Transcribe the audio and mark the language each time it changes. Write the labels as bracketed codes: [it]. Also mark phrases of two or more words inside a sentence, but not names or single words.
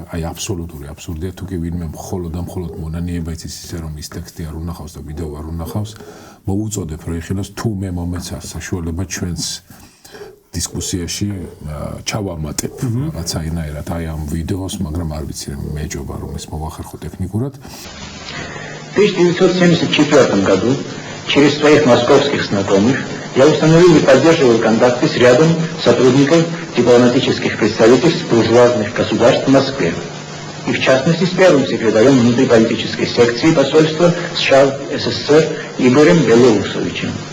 [ka] აი აბსოლუტური აბსურდია თუ კი ვინმე მხოლოდ მონანიება იცის ისე რომ ის ტექსტი არ უნახავს და ვიდეო არ უნახავს, მოუწოდებ რომ იხილოს თუ მე მომეცა საშუალება ჩვენს დისკუსიაში ჩავამატებ რაღაცაინაირად აი ამ ვიდეოს, მაგრამ არ ვიცი რომ მეჯობა რომ ეს მოვახერხო ტექნიკურად. [ru] В 1974 году через своих московских знакомых я установил и поддерживал контакты с рядом сотрудников дипломатических представительств буржуазных государств в Москве, и в частности с первым секретарем внутриполитической секции посольства США в СССР Игорем Белоусовичем.